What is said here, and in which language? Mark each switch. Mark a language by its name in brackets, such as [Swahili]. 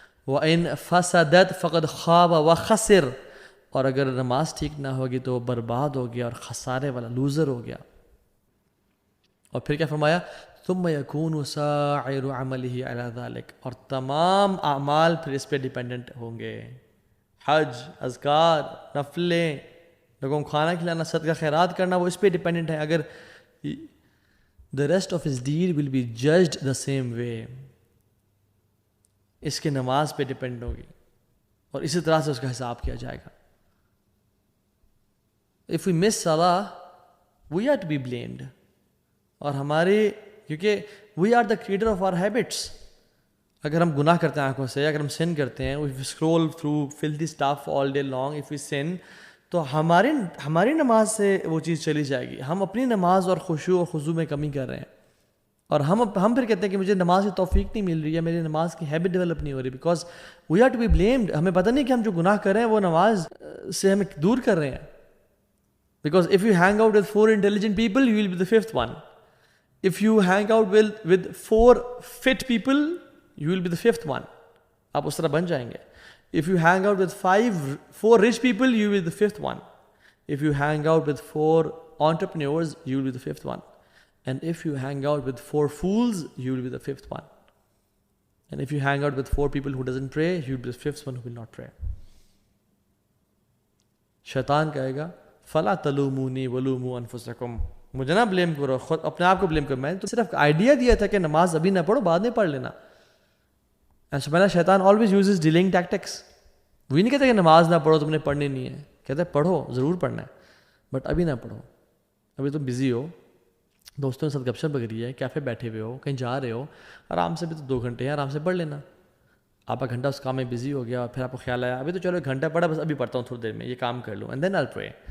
[Arabic] وَإِن فَسَدَتْ فَقَدْ خَابَ وَخَسِرَ. [Urdu] اور اگر نماز ٹھیک نہ ہوگی تو وہ برباد ہو گیا اور خسارے والا لوزر ہو گیا. اور پھر کیا فرمایا؟ [Arabic] ثم يكون سائر عمله على ذلك. [Urdu] اور تمام اعمال پھر اس پہ ڈیپینڈنٹ ہوں گے. حج, اذکار, نفلیں, لوگوں کو کھانا کھلانا, صدقہ خیرات کرنا, وہ اس پہ ڈیپینڈنٹ ہے. اگر [English] the rest of his deed will be judged the same way. [Urdu] اس کے نماز پہ ڈیپینڈ ہوگی اور اسی طرح سے اس کا حساب کیا جائے گا. [English] If we miss salah, we are to be blamed. [Urdu] اور ہماری, کیونکہ [English] we are the creator of our habits. [Urdu] اگر ہم گناہ کرتے ہیں آنکھوں سے, اگر ہم sin کرتے ہیں, [English] if we scroll through filthy stuff all day long, if we sin, [Urdu] تو ہماری نماز سے وہ چیز چلی جائے گی. ہم اپنی نماز اور خشوع اور خضوع میں کمی کر رہے ہیں, اور ہم پھر کہتے ہیں کہ مجھے نماز کی توفیق نہیں مل رہی ہے, میری نماز کی ہیبٹ ڈیولپ نہیں ہو رہی, [English] Because we are to be blamed. [Urdu] ہمیں پتہ نہیں کہ ہم جو گناہ کر رہے ہیں وہ نماز سے ہمیں دور کر رہے ہیں. [English] Because if you hang out with 4 intelligent people, you will be the 5th one. If you hang out with 4 fit people, you will be the 5th one. [Urdu] آپ اس طرح بن جائیں گے. [English] If you hang out with 4 rich people, you will be the 5th one. If you hang out with 4 entrepreneurs, you will be the 5th one. And if you hang out with 4 fools, you will be the 5th one. And if you hang out with 4 people who doesn't pray, you will be the 5th one who will not pray. [Urdu] شیطان کہے گا [Arabic] فَلَا تَلُومُونِي وَلُومُوا أَنفُسَكُمْ. [Urdu] مجھے نہ blame کرو, خود اپنے آپ کو بلیم کرو. میں نے تو صرف آئیڈیا دیا تھا کہ نماز ابھی نہ پڑھو, بعد میں پڑھ لینا. ایسا شیطان [English] always uses delaying tactics. [Urdu] وہی نہیں کہتا کہ نماز نہ پڑھو, تم نے پڑھنی نہیں ہے. کہتا ہے پڑھو, ضرور پڑھنا ہے, بٹ ابھی نہ پڑھو. ابھی تم بزی ہو, دوستوں کے ساتھ گپ شپ بگڑی ہے, کیفے بیٹھے ہوئے ہو, کہیں جا رہے ہو, آرام سے بھی تو 2 گھنٹے ہیں, آرام سے پڑھ لینا. آپ کا گھنٹہ اس کام میں بزی ہو گیا, اور پھر آپ کو خیال آیا ابھی تو چلو 1 گھنٹہ پڑھا, بس ابھی پڑھتا ہوں تھوڑی دیر میں, یہ کام کر لوں, [English] And then I will pray.